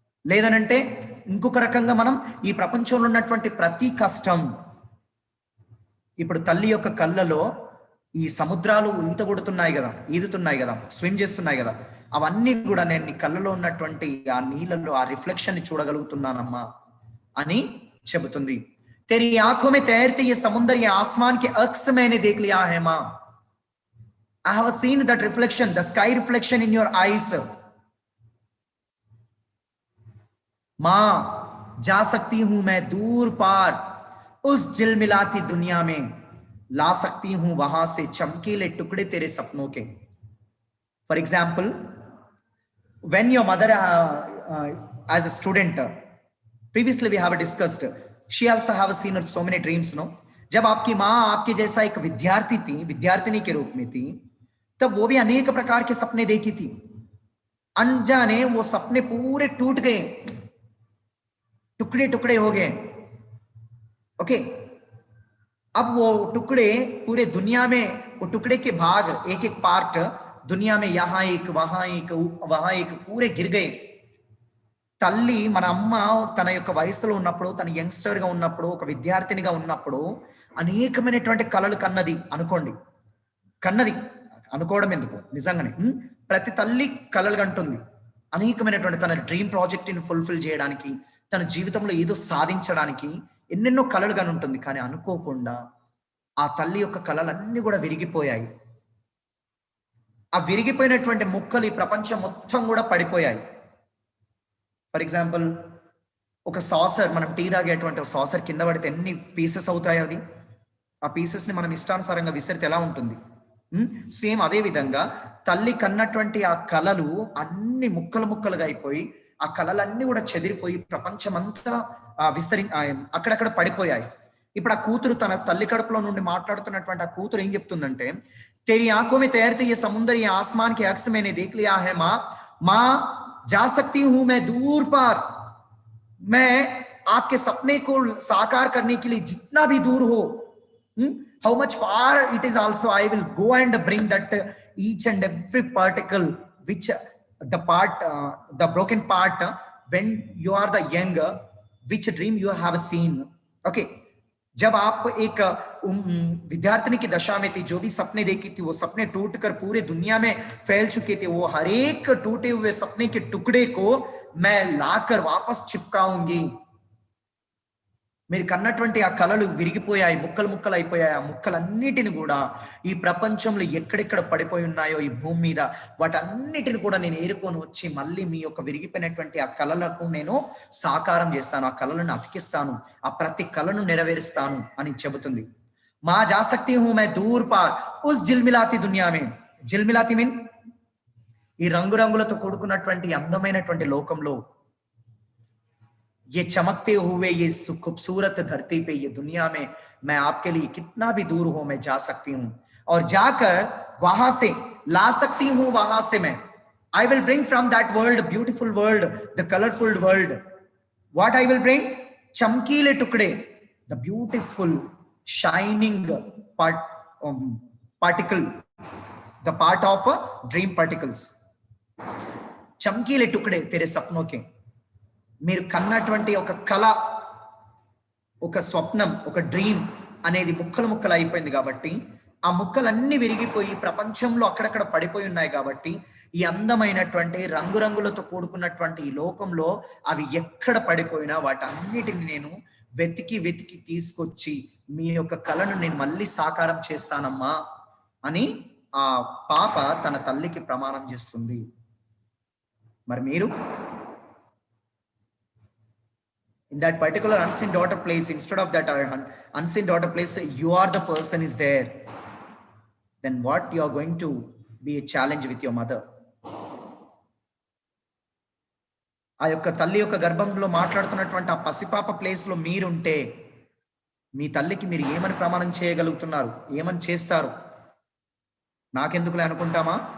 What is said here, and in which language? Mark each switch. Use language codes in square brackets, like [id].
[te] లేదనంటే ఇంకొక రకంగా మనం ఈ ప్రపంచంలో ఉన్నటువంటి ప్రతి కష్టం ఇప్పుడు తల్లి యొక్క కళ్ళలో ఈ సముద్రాలు ఈదుతున్నాయి కదా, స్విమ్ చేస్తున్నాయి కదా, అవన్నీ కూడా నేను నీ కళ్ళలో ఉన్నటువంటి ఆ నీళ్ళలో ఆ రిఫ్లెక్షన్ ని చూడగలుగుతున్నానమ్మా అని చెబుతుంది. [hi] तेरी आंखों में तैरते ये समुद्र, ये आसमान के अक्स मैंने देख लिया है माँ. [en] I have seen that reflection, the sky reflection in your eyes. [hi] माँ, जा सकती हूं मैं दूर पार उस झिलमिलाती दुनिया में, ला सकती हूं वहां से चमकीले टुकड़े तेरे सपनों के. [en] For example, when your mother as a student, previously we have discussed, she also have seen so many dreams, no? [hi] जब आपकी माँ आपके जैसा एक विद्यार्थिनी के रूप में थी, तब वो भी अनेक प्रकार के सपने देखी थी. अनजाने वो सपने पूरे टूट गए, टुकड़े टुकड़े हो गए. ओके, अब वो टुकड़े पूरे दुनिया में, वो टुकड़े के भाग एक एक पार्ट दुनिया में यहाँ एक वहां एक पूरे गिर गए. [te] తల్లి మన అమ్మ తన యొక్క వయసులో ఉన్నప్పుడు, తన యంగ్స్టర్ గా ఉన్నప్పుడు, ఒక విద్యార్థినిగా ఉన్నప్పుడు అనేకమైనటువంటి కలలు కన్నది అనుకోండి. కన్నది అనుకోవడం ఎందుకు, నిజంగానే ప్రతి తల్లి కలలు కంటుంది. అనేకమైనటువంటి తన డ్రీమ్ ప్రాజెక్ట్ ని ఫుల్ఫిల్ చేయడానికి, తన జీవితంలో ఏదో సాధించడానికి ఎన్నెన్నో కలలు కానీ ఉంటుంది. కానీ అనుకోకుండా ఆ తల్లి యొక్క కలలన్నీ కూడా విరిగిపోయాయి. ఆ విరిగిపోయినటువంటి ముక్కలు ఈ ప్రపంచం మొత్తం కూడా పడిపోయాయి. ఫర్ ఎగ్జాంపుల్, ఒక సాసర్, మనం టీ తాగేటువంటి ఒక సాసర్ కింద పడితే ఎన్ని పీసెస్ అవుతాయి. అది ఆ పీసెస్ ని మనం ఇష్టానుసారంగా విసిరితే ఎలా ఉంటుంది? సేమ్ అదే విధంగా తల్లి కన్నటువంటి ఆ కలలు అన్ని ముక్కలు ముక్కలుగా అయిపోయి, ఆ కలలన్నీ కూడా చెదిరిపోయి ప్రపంచమంతా అక్కడక్కడ పడిపోయాయి. ఇప్పుడు ఆ కూతురు తన తల్లి కడుపులో నుండి మాట్లాడుతున్నటువంటి ఆ కూతురు ఏం చెప్తుందంటే, [hi] तेरी आंखों में तैरते ये समुद्र, ये आसमान के अक्स मैंने देख लिया है माँ जा सकती हूं मैं दूर पार, मैं आपके सपने को साकार करने के लिए जितना भी दूर हो, [en] how much far it is also, I will go and bring that each and every particle which the broken part when you are the younger, which dream you have seen. [hi] Okay, जब आप एक विद्यार्थिनी की दशा में थी, जो भी सपने देखी थी वो सपने टूटकर पूरे दुनिया में फैल चुके थे, वो हर एक टूटे हुए सपने के टुकड़े को मैं लाकर वापस चिपकाऊंगी. [te] మీరు కన్నటువంటి ఆ కలలు విరిగిపోయాయి, ముక్కలు ముక్కలు అయిపోయాయి. ఆ ముక్కలన్నిటిని కూడా ఈ ప్రపంచంలో ఎక్కడెక్కడ పడిపోయి ఉన్నాయో ఈ భూమి మీద, వాటన్నిటిని కూడా నేను ఏరుకొని వచ్చి మళ్ళీ మీ యొక్క విరిగిపోయినటువంటి ఆ కలలకు నేను సాకారం చేస్తాను, ఆ కలలను అతికిస్తాను, ఆ ప్రతి కలను నెరవేరుస్తాను అని చెబుతుంది. [hi] మా जा सकती हूं मैं दूर पार उस झिलमिलाती दुनिया में. झिलमिलाती [te] మీన్ ఈ రంగురంగులతో కూడుకున్నటువంటి అందమైనటువంటి లోకంలో, [hi] ये चमकते हुए ये खूबसूरत धरती पे, ये दुनिया में मैं आपके लिए कितना भी दूर हो मैं जा सकती हूँ, और जाकर वहां से ला सकती हूँ. वहां से मैं [en] I will bring from that world, beautiful world, the colorful world, what I will bring? [hi] चमकीले टुकड़े, [en] the beautiful shining particle, the part of dream particles. [hi] चमकीले टुकड़े तेरे सपनों के. [te] మీరు కన్నటువంటి ఒక కళ, ఒక స్వప్నం, ఒక డ్రీమ్ అనేది ముక్కలు ముక్కలు అయిపోయింది కాబట్టి, ఆ ముక్కలన్నీ విరిగిపోయి ప్రపంచంలో అక్కడక్కడ పడిపోయి ఉన్నాయి కాబట్టి, ఈ అందమైనటువంటి రంగురంగులతో కూడుకున్నటువంటి ఈ లోకంలో అవి ఎక్కడ పడిపోయినా వాటన్నిటిని నేను వెతికి వెతికి తీసుకొచ్చి మీ యొక్క కళను నేను మళ్ళీ సాకారం చేస్తానమ్మా అని ఆ పాప తన తల్లికి ప్రమాణం చేస్తుంది. మరి మీరు [en] in that particular unseen daughter place, instead of that unseen daughter place, you are the person is there, then what you are going to be a challenge with your mother. [te] ఆ యొక్క తల్లి యొక్క గర్భంలో మాట్లాడుతున్నటువంటి ఆ పసిపాప ప్లేస్ లో మీరుంటే మీ తల్లికి మీరు ఏమని ప్రమాణం చేయగలుగుతున్నారు, ఏమని చేస్తారు? నాకెందుకులే అనుకుంటామా?